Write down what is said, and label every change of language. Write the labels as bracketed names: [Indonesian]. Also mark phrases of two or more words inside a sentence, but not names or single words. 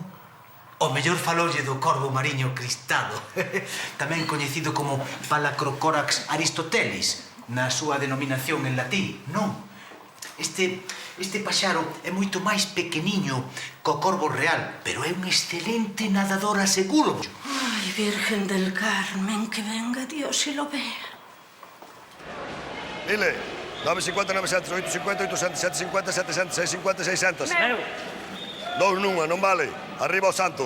[Galician] O mellor falolle do corvo mariño cristado, tamén coñecido como Palacrocorax aristotelis, na súa denominación en latín, non? Este paxaro é moito máis pequeniño co corvo real, pero é un excelente nadador, aseguro. [Spanish] Ai, Virgen del Carmen, que venga Dios y lo vea. Mile, 950, 900, 850, 800, 750, 700, 650, 600. [Galician] Dous nunha, non vale. Arriba o santo.